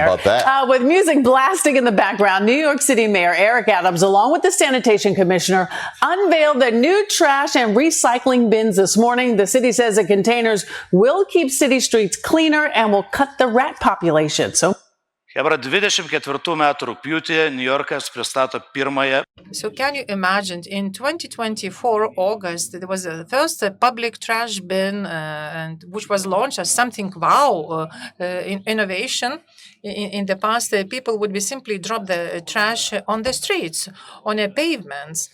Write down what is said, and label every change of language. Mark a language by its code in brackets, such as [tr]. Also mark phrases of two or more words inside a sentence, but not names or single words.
[en] How about that? With music blasting in the background, New York City Mayor Eric Adams, along with the Sanitation Commissioner, unveiled the new trash and recycling bins this morning. The city says the containers will keep city streets cleaner and will cut the rat population. So [lt] Hebra 24 metų rugpjūtį New Yorkas pristato pirmąją [en] So can you imagine in 2024 August there was the first public trash bin and which was launched as something wow innovation. In the past, people would be simply drop the trash on the streets, on the pavements.